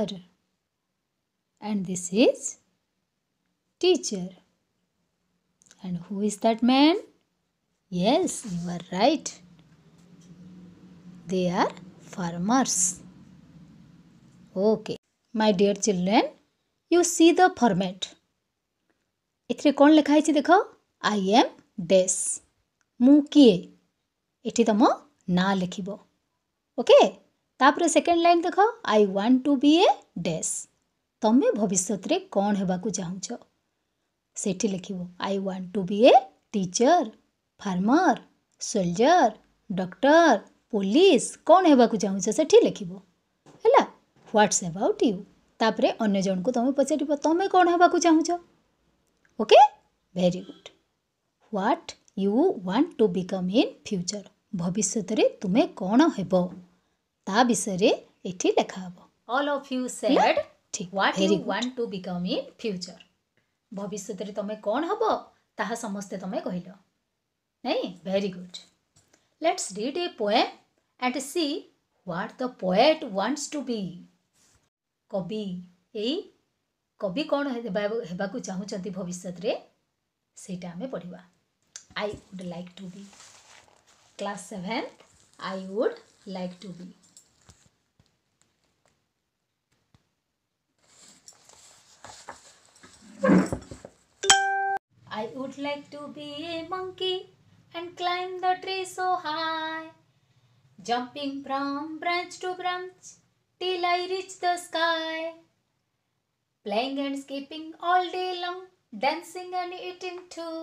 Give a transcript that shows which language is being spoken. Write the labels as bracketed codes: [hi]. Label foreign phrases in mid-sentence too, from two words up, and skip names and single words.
[en] And this is teacher. And who is that man? Yes, you are right. They are farmers. Okay. My dear children, you see the format. [or] ଏଥିରେ କ'ଣ ଲେଖା ହେଇଛି ଦେଖ? [en] I am dash. [or] ମୁଁ କିଏ? ଏଠି ତମ ନାଁ ଲେଖିବ. ଓକେ? ତାପରେ [en] second line [or] ଦେଖ. [en] I want to be a dash. [or] ତମେ ଭବିଷ୍ୟତରେ କ'ଣ ହେବାକୁ ଚାହୁଁଛ? ସେଠି ଲେଖିବ. [en] I want to be a teacher, farmer, soldier, doctor, police. [or] କ'ଣ ହେବାକୁ ଚାହୁଁଛ ସେଠି ଲେଖିବ. ହେଲା? [en] What's about you? [or] ତାପରେ ଅନ୍ୟ ଜଣକୁ ତମେ ପଚାରିବ ତମେ କ'ଣ ହେବାକୁ ଚାହୁଁଛ? [en] Okay? Very good. What you want to become in future? [or] ଭବିଷ୍ୟତରେ ତୁମେ କ'ଣ ହେବ? ତା ବିଷୟରେ ଏଠି ଲେଖା ହେବ. [en] All of you said what you want to become in future. [or] ଭବିଷ୍ୟତରେ ତମେ କ'ଣ ହେବ ତାହା ସମସ୍ତେ ତମେ କହିଲ. [en] ନାଇଁ? very good. Let's read a poem and see what the poet wants to be. [or] କବି ଏଇ କବି କ'ଣ ହେବାକୁ ଚାହୁଁଛନ୍ତି ଭବିଷ୍ୟତରେ ସେଇଟା ଆମେ ପଢ଼ିବା. [en] I would like to be. Class 7. I would like to be. I would like to be a monkey and climb the tree so high, jumping from branch to branch till I reach the sky, playing and skipping all day long, dancing and eating too.